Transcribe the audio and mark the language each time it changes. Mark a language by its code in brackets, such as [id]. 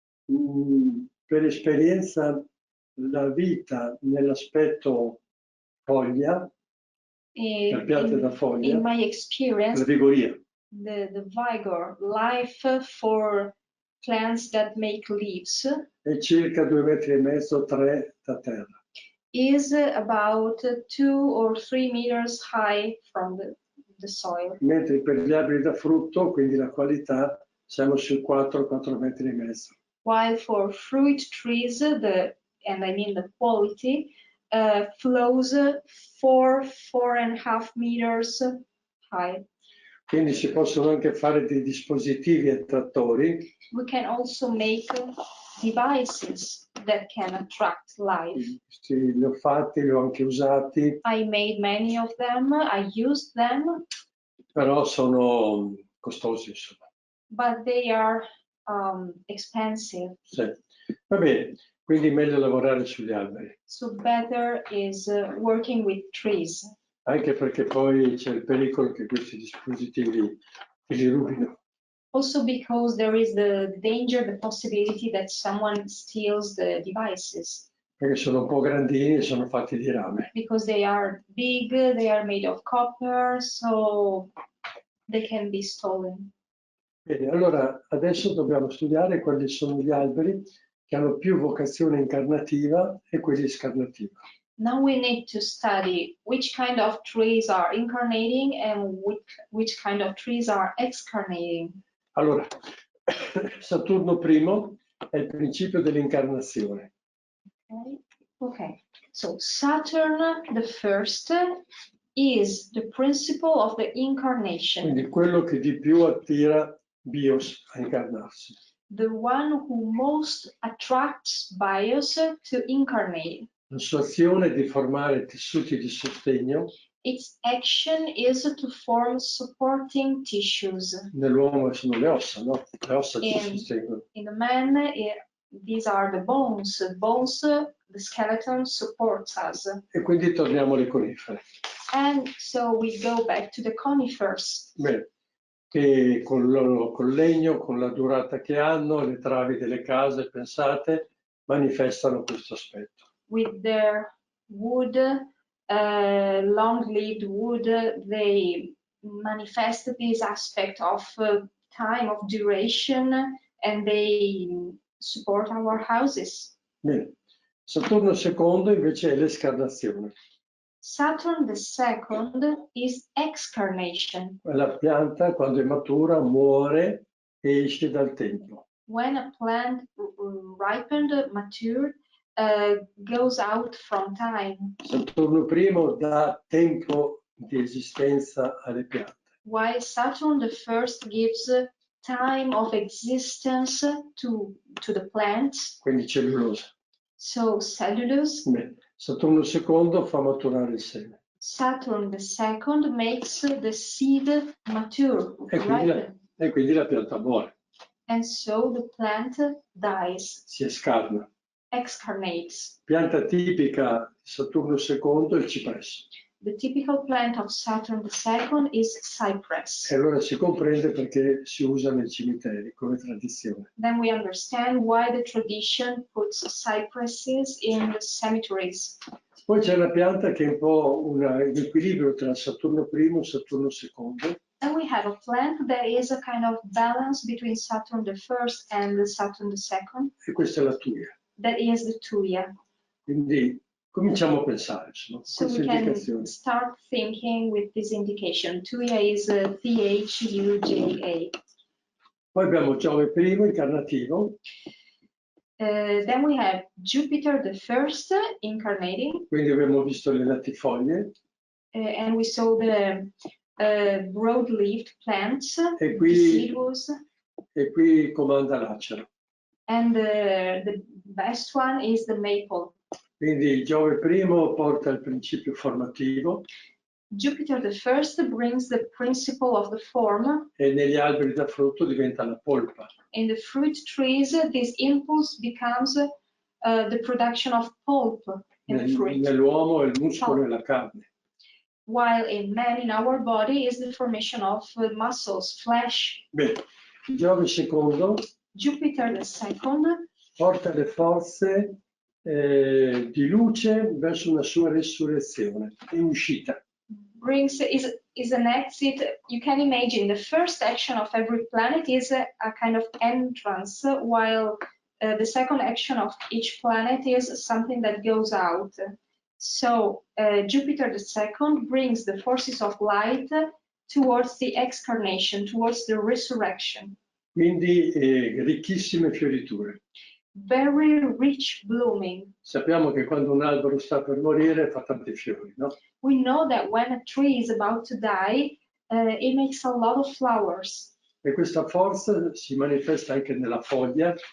[it] Per esperienza la vita nell'aspetto foglia, per piante da foglia, [en] In my experience, [it] la vigoria. [en] the vigor, life for plants that make leaves [it] È circa 2,5 metri, 3 da terra. [en] is about 2 or 3 meters high from the soil. [it] Mentre per gli alberi da frutto, quindi la qualità, siamo sui 4 metri e mezzo. [en] While for fruit trees, and I mean the quality, flows 4.5 meters high. [it] Quindi si possono anche fare dei dispositivi attrattori. [en] We can also make devices that can attract life. [it] Sì, li ho fatti, li ho anche usati. [en] I made many of them, I used them. [it] Però sono costosi, insomma. [en] But they are expensive. [it] Sì. Va bene, quindi è meglio lavorare sugli alberi. [en] So better is working with trees. [it] Anche perché poi c'è il pericolo che questi dispositivi li rubino. [en] Also because there is the danger, the possibility that someone steals the devices. [it] Perché sono un po' grandini e sono fatti di rame. [en] Because they are big, they are made of copper, so they can be stolen. [it] Bene, allora adesso dobbiamo studiare quali sono gli alberi che hanno più vocazione incarnativa e quelli scarnativa. [en] Now we need to study which kind of trees are incarnating and which kind of trees are excarnating. [it] Allora, Saturno I è il principio dell'incarnazione. [en] Okay. So Saturn the first is the principle of the incarnation. [it] Quindi quello che di più attira Bios a incarnarsi. [en] The one who most attracts bios to incarnate. [it] La sua azione è di formare tessuti di sostegno. [en] Its action is to form supporting tissues. [it] Nell'uomo sono le ossa, no? Le ossa ci sostengono. [en] In the man, these are the bones. Bones, the skeleton supports us. [it] E quindi torniamo alle conifere. [en] And so we go back to the conifers. [it] Bene, che col legno, con la durata che hanno, le travi delle case, pensate, manifestano questo aspetto. [en] With their wood, long-lived wood, they manifest this aspect of time, of duration, and they support our houses. [it] Bene. Saturno secondo invece è l'escarnazione. [en] Saturn the second is excarnation. [it] La pianta quando è matura muore e esce dal tempo. [en] When a plant ripened, matured, goes out from time. [it] Saturno primo dà tempo di esistenza alle piante. [en] While Saturn the first gives time of existence to the plants. [it] Quindi cellulosa. [en] So cellulose. [it] Bene. Saturno secondo fa maturare il seme. [en] Saturn the second makes the seed mature, [it] E quindi la pianta muore. [en] and so the plant dies, [it] Si escarna. [en] excarnates. [it] Pianta tipica di Saturno secondo è il cipresso. [en] The typical plant of Saturn the second is cypress. [it] E allora si comprende perché si usa nei cimiteri come tradizione. [en] Then we understand why the tradition puts cypresses in the cemeteries. [it] Poi c'è una pianta che è un po' un equilibrio tra Saturno primo e Saturno secondo. [en] And we have a plant that is a kind of balance between Saturn the first and the Saturn the second. [it] E questa è la tuia. [en] That is the Thuya. [it] Quindi cominciamo a pensare, insomma, [en] So [it] queste [en] we can [it] indicazioni. [en] start thinking with this indication. Thuya is Thuja. [it] Poi abbiamo Giove primo, incarnativo, [en] Then we have Jupiter the first incarnating, [it] quindi abbiamo visto le latifoglie, [en] and we saw the broad-leaved plants, [it] e qui, [en] deciduous, [it] e qui comanda l'acero. [en] and the best one is the maple. [it] Quindi Giove primo porta il principio formativo [en] Jupiter the first brings the principle of the form. [it] e negli alberi da frutto diventa la polpa. [en] In the fruit trees, this impulse becomes the production of pulp in the fruit. [it] Nell'uomo è il muscolo e la carne. [en] While in man, in our body, is the formation of muscles, flesh. [it] Bene, Giove secondo [en] Jupiter the second [it] porta le forze di luce verso una sua resurrezione, è uscita. [en] is an exit. You can imagine the first action of every planet is a kind of entrance, while the second action of each planet is something that goes out. So Jupiter the second brings the forces of light towards the excarnation, towards the resurrection. [it] Quindi ricchissime fioriture. [en] Very rich blooming. [it] Sappiamo che quando un albero sta per morire fa tanti fiori, no? [en] We know that when a tree is about to die, it makes a lot of flowers. [it] E questa forza si manifesta anche nella foglia.